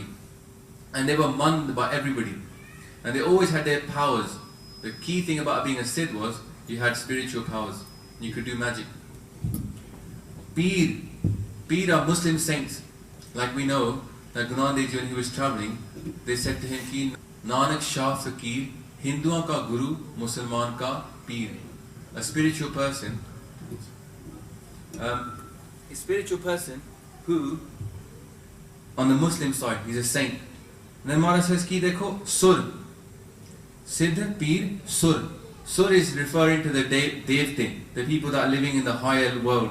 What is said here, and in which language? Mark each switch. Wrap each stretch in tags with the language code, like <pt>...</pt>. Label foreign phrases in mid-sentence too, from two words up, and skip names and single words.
<en>And they were manned by everybody. And they always had their powers. The key thing about being a Siddh was you had spiritual powers. You could do magic. Peer are Muslim saints. Like we know that Guru Nanak Dev Ji, when he was traveling, they said to him,</en> <pa>ਕਿ ਨਾਨਕ ਸ਼ਾਹ ਫ਼ਕੀਰ, ਹਿੰਦੂਆਂ ਕਾ ਗੁਰੂ, ਮੁਸਲਮਾਨ ਕਾ ਪੀਰ.</pa> <en>A spiritual person, who, on the Muslim side, he's a saint. And then Maharaj says,</en> <pa>ਕਿ ਦੇਖੋ, ਸੁਰ। ਸਿੱਧ, ਪੀਰ, ਸੁਰ.</pa> <en>Sur is referring to the Devte, the people that are living in the higher world.</en>